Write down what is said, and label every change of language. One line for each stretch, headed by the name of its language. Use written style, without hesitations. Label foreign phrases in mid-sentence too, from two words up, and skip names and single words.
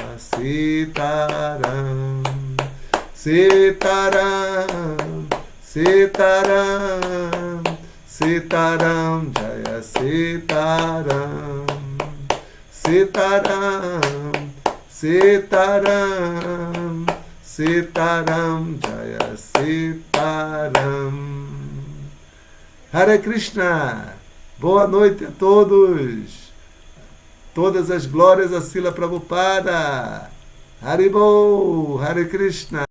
Hindi: सीताराम सीताराम सीताराम सीताराम जय सीताराम सीताराम सीताराम सीताराम जय सीताराम Sitaram Sitaram Sitaram Jaya Sitaram.
Sanskrit: हरे कृष्ण.
Portuguese: Boa noite a todos. Todas as glórias a Srila Prabhupada.
Sanskrit: हरिबोल, हरे कृष्ण.